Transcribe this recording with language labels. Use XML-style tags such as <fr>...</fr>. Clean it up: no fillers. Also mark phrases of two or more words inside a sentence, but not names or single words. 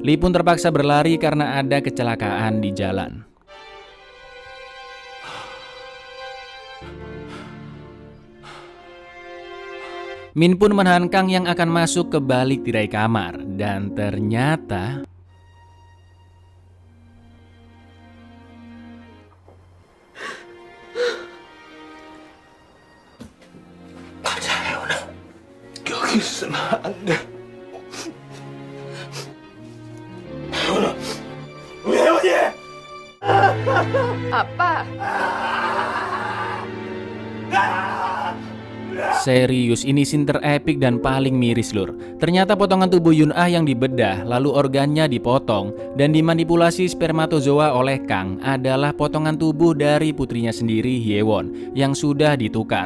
<id>Lee pun terpaksa berlari karena ada kecelakaan di jalan. Min pun menahan Kang yang akan masuk ke balik tirai kamar, dan ternyata</id> <ko>여기 있으면 안 돼. 혜원아, 우리 혜원이! 아빠!</ko> <id>serius, ini scene terepik dan paling miris lur. Ternyata potongan tubuh Yun Ah yang dibedah, lalu organnya dipotong dan dimanipulasi spermatozoa oleh Kang adalah potongan tubuh dari putrinya sendiri Hyewon yang sudah ditukar.</id>